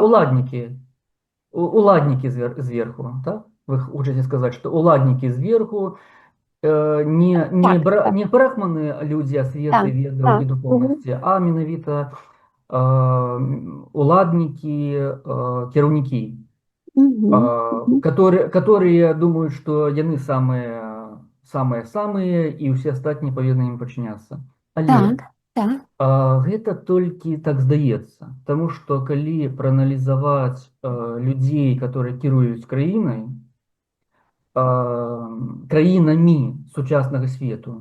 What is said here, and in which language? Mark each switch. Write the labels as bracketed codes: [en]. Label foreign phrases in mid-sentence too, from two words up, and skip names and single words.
[be] уладнікі, уладнікі зверху, так? Вы хочаце сказаць, што уладнікі зверху Так, так, не брахманы, людзі асветы, так, ведаў і так. Мгм. духоўнасці, а менавіта уладнікі, кіраўнікі. Мгм. Мгм. [ru] Которые думают, что [be] яны самыя-самыя, і ўсе астатнія павінны ім падчыняцца. Але Так, так. гэта толькі так здаецца, таму што калі прааналізаваць людзей, которые кіруюць краінай, краінамі сучаснага свету,